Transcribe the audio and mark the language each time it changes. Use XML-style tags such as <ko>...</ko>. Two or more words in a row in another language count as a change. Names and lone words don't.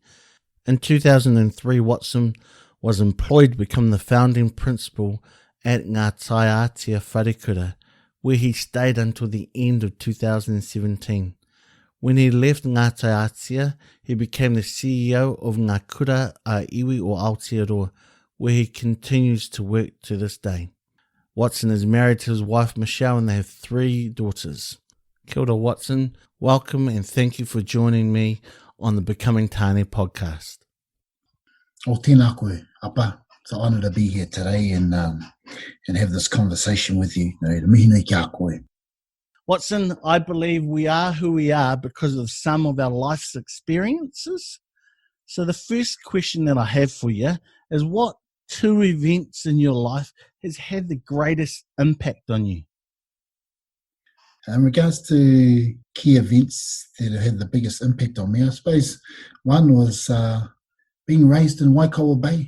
<en>In 2003, Watson was employed to become the founding principal at Ngā Taiatea Wharekura, where he stayed until the end of 2017. When he left Ngā Taiatea, he became the CEO of Ngā Kura a Iwi o Aotearoa, where he continues to work to this day. Watson is married to his wife Michelle and they have 3 daughters.</en> <mi>Kia ora,</mi> <en>Watson. Welcome and thank you for joining me on the Becoming Tane podcast.</en> <mi>O tēnā koe, Apa.</mi> <en>It's an honour to be here today and have this conversation with you.</en> <mi>Nō mihi nei kia koe.</mi> <en>Watson, I believe we are who we are because of some of our life's experiences. So the first question that I have for you is, what 2 events in your life has had the greatest impact on you? In regards to key events that have had the biggest impact on me, I suppose one was being raised in Waikawa Bay.</en>